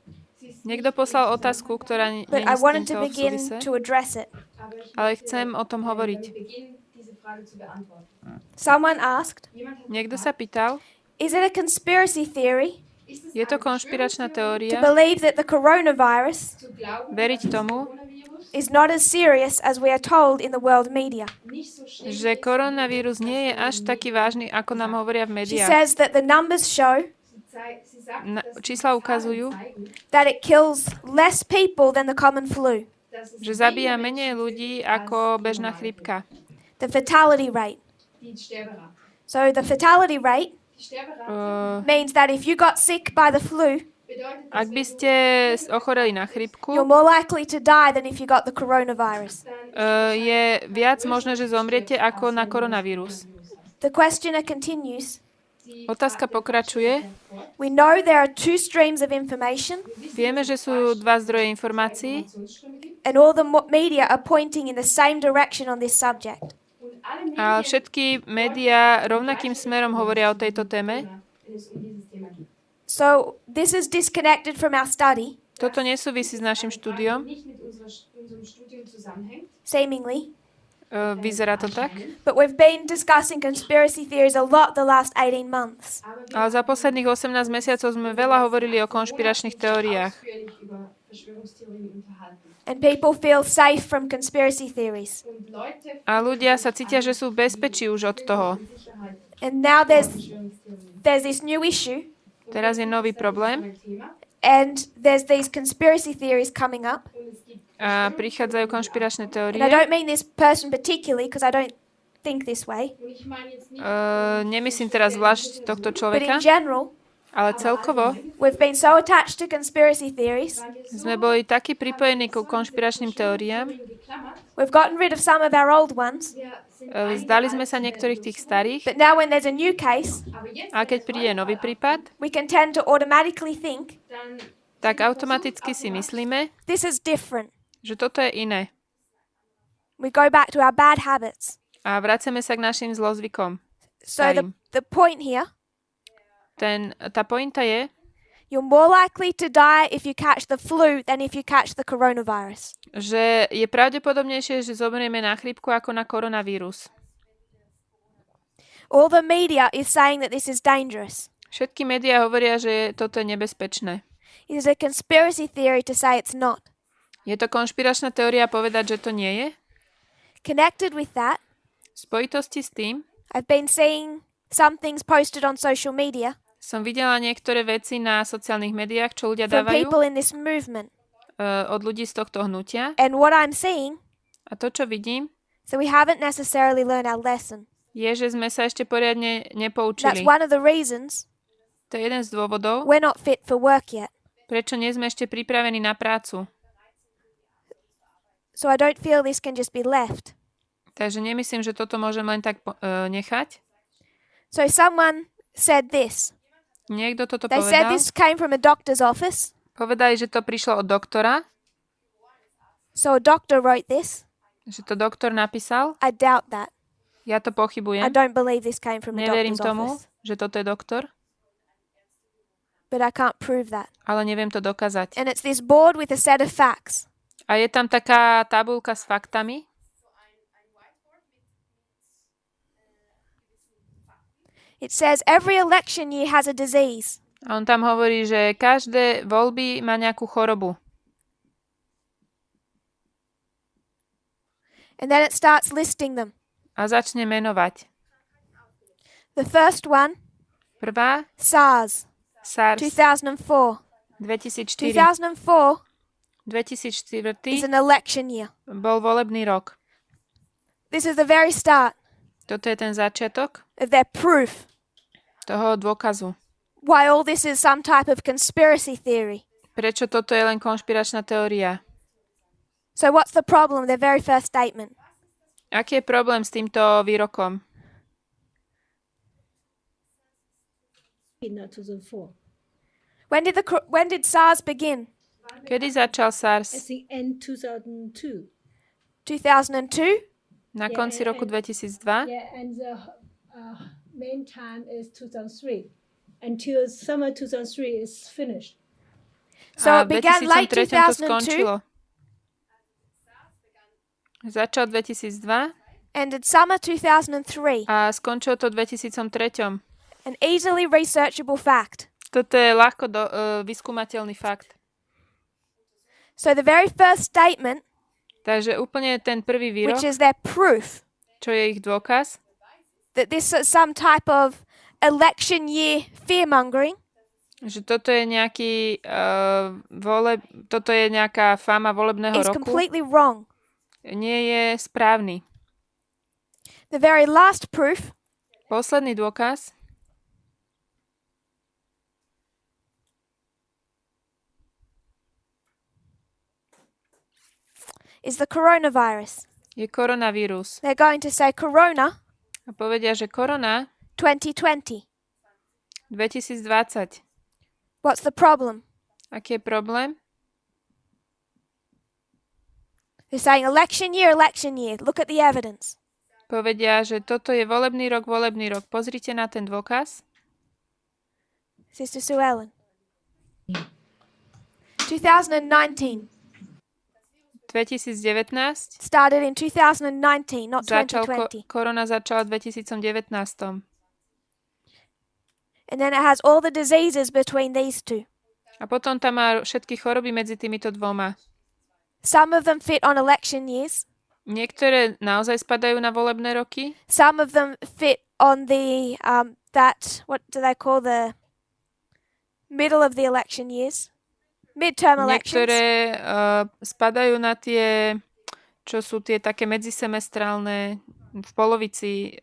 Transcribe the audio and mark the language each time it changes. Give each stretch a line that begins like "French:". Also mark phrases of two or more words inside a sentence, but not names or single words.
Slovak: Niekto poslal otázku, ktorá nie
English: but
Slovak: je
English: I
Slovak: s
English: wanted to
Slovak: týmto v
English: begin
Slovak: súvise,
English: to address it.
Slovak: aber ale chcem o tom hovoriť.
English: Someone asked,
Slovak: Niekto sa pýtal,
English: is it a conspiracy theory
Slovak: je to konšpiračná
English: to
Slovak: teória
English: believe that the coronavirus
Slovak: veriť tomu,
English: is not as serious as we are told in the world media?
Slovak: že koronavírus nie je až taký vážny, ako nám hovoria v
English: She
Slovak: médiách.
English: says that the numbers show
Slovak: Čísla ukazujú,
English: that it kills less people than the common flu,
Slovak: že zabíja menej ľudí ako bežná chrípka.
English: the fatality rate. So the fatality rate means that if you got sick by the flu,
Slovak: Ak by ste ochoreli na chrípku,
English: you're more likely to die than if you got the coronavirus.
Slovak: je viac možné, že zomriete ako na koronavírus.
English: The questioner continues,
Slovak: Otázka pokračuje.
English: we know there are two streams of information
Slovak: Vieme, že sú dva zdroje informácií
English: and all the media are pointing in the same direction on this subject.
Slovak: a všetky médiá rovnakým smerom hovoria o tejto téme.
English: So this is disconnected from our study,
Slovak: Toto nesúvisí s našim štúdiom.
English: seemingly,
Slovak: Vyzerá to tak.
English: but we've been discussing conspiracy theories a lot the last 18 months.
Slovak: Ale za posledných 18 mesiacov sme veľa hovorili o konšpiračných teóriách.
English: And people feel safe from conspiracy theories.
Slovak: A ľudia sa cítia, že sú v bezpečí už od toho.
English: And now there's this new issue,
Slovak: Teraz je nový problém
English: and there's these conspiracy theories coming up.
Slovak: a prichádzajú konšpiračné
English: And
Slovak: teórie.
English: I don't mean this person particularly because I don't think this way,
Slovak: Nemyslím teraz zvlášť tohto
English: but in
Slovak: človeka,
English: general,
Slovak: ale celkovo
English: we've been so attached to conspiracy theories,
Slovak: sme boli takí pripojení ku konšpiračným teóriám.
English: we've gotten rid of some of our old ones,
Slovak: Zdali sme sa niektorých tých starých,
English: but now when there's a new case,
Slovak: a keď príde nový prípad,
English: we can tend to automatically think,
Slovak: tak automaticky si myslíme,
English: this is different.
Slovak: že toto je iné.
English: We go back to our bad habits.
Slovak: A vraceme sa k našim zlozvykom.
English: So the point here,
Slovak: Tá pointa je,
English: you're more likely to die if you catch the flu than if you catch the coronavirus.
Slovak: že je pravdepodobnejšie, že zomrieme na chrípku ako na koronavírus.
English: All the media is saying that this is dangerous.
Slovak: Všetky médiá hovoria, že toto je nebezpečné.
English: It is a conspiracy theory to say it's not.
Slovak: Je to konšpiračná teória povedať, že to nie je?
English: Connected with that,
Slovak: V spojitosti s tým
English: I've been seeing some things posted on social media
Slovak: som videla niektoré veci na sociálnych médiách, čo ľudia
English: from
Slovak: dávajú
English: people in this movement.
Slovak: od ľudí z tohto hnutia.
English: And what I'm seeing,
Slovak: A to, čo vidím,
English: so we haven't necessarily learned our lesson.
Slovak: je, že sme sa ešte poriadne
English: That's
Slovak: nepoučili.
English: one of the reasons
Slovak: To je jeden z dôvodov,
English: we're not fit for work yet.
Slovak: prečo nie sme ešte pripravení na prácu.
English: So I don't feel this can just be left.
Slovak: Takže nemyslím, že toto môžem len tak nechať.
English: So someone said this.
Slovak: Niekto toto
English: They said
Slovak: povedal.
English: this came from a doctor's office.
Slovak: Povedali, že to prišlo od doktora,
English: So a doctor wrote this.
Slovak: že to doktor napísal.
English: I doubt that.
Slovak: Ja to
English: I
Slovak: pochybujem.
English: don't believe this came from a
Slovak: Neverím
English: doctor's
Slovak: tomu,
English: office.
Slovak: že toto je doktor,
English: But I can't prove that.
Slovak: ale neviem to dokázať.
English: And it's this board with a set of facts.
Slovak: A je tam taká tabuľka s faktami.
English: It says every election year has a disease.
Slovak: A on tam hovorí, že každé voľby má nejakú chorobu.
English: And then it starts listing them.
Slovak: A začne menovať.
English: The first one,
Slovak: Prvá,
English: SARS,
Slovak: SARS
English: 2004.
Slovak: 2004.
English: 2004
Slovak: 2004
English: is an election year.
Slovak: bol volebný rok.
English: This is the very start
Slovak: Toto je ten začiatok
English: of their proof
Slovak: toho dôkazu.
English: why all this is some type of conspiracy theory.
Slovak: Prečo toto je len konšpiračná teória?
English: So what's the problem? Their very first statement.
Slovak: Aký je problém s týmto výrokom?
English: In 2004. When did SARS begin?
Slovak: Kedy začal
English: I
Slovak: SARS?
English: think end 2002.
Slovak: 2002? Na konci roku 2002?
English: Yeah, and the main time is 2003. Until summer 2003 is finished. So
Slovak: A
English: it
Slovak: v
English: began late 2003 to 2002.
Slovak: skončilo. Začal 2002
English: ended summer 2003.
Slovak: a skončil to v 2003.
English: An easily researchable fact.
Slovak: Toto je ľahko vyskúmateľný fakt.
English: So the very first statement,
Slovak: Takže úplne ten prvý výrok,
English: which is their proof
Slovak: čo je ich dôkaz,
English: that this is some type of election year fear-mongering,
Slovak: že toto je nejaký toto je nejaká fáma volebného
English: is
Slovak: roku,
English: completely wrong.
Slovak: nie je správny.
English: The very last proof
Slovak: Posledný dôkaz
English: is the coronavirus.
Slovak: je koronavírus.
English: They're going to say corona
Slovak: A povedia, že korona
English: 2020.
Slovak: 2020.
English: What's the problem?
Slovak: Aký je problém?
English: They're saying election year, election year. Look at the evidence.
Slovak: Povedia, že toto je volebný rok. Pozrite na ten dôkaz.
English: Sister Sue Ellen. 2019.
Slovak: 2019
English: Started in 2019, not
Slovak: začal
English: 2020.
Slovak: korona začala v 2019.
English: And then it has all the diseases between these two.
Slovak: A potom tam má všetky choroby medzi týmito dvoma.
English: Some of them fit on election years.
Slovak: Niektoré naozaj spadajú na volebné roky.
English: Some of them fit on the what do they call the middle of the election years? Midterm elections.
Slovak: Niektoré spadajú na tie, čo sú tie také medzisemestrálne v polovici,